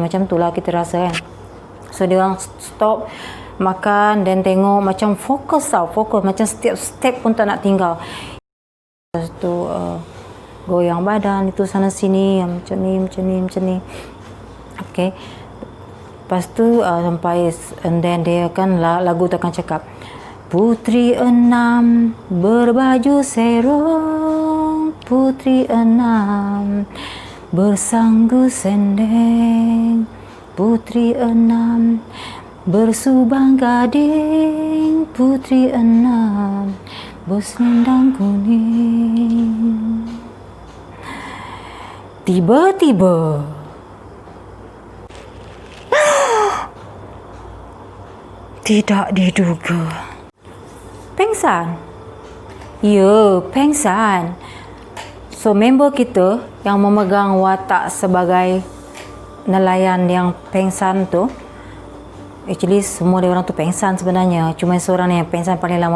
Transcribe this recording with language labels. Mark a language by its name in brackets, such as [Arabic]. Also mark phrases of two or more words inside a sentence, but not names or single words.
[Malay] Macam tu lah kita rasa kan. So dia orang stop makan dan tengok, macam fokus macam setiap step pun tak nak tinggal. Lepas tu goyang badan itu sana sini, macam ni. Okay. Lepas tu sampai, [English] and then [Malay] dia kan lagu tu akan cakap, putri 6 berbaju serong, putri 6 bersanggu sendeng, putri 6 bersubang gading, putri 6 berselendang kuning. Tiba-tiba tidak diduga, pengsan. Ya, pengsan. So member kita yang memegang watak sebagai nelayan yang pengsan tu, actually semua dia orang tu pengsan sebenarnya, cuma seorang yang pengsan paling lama.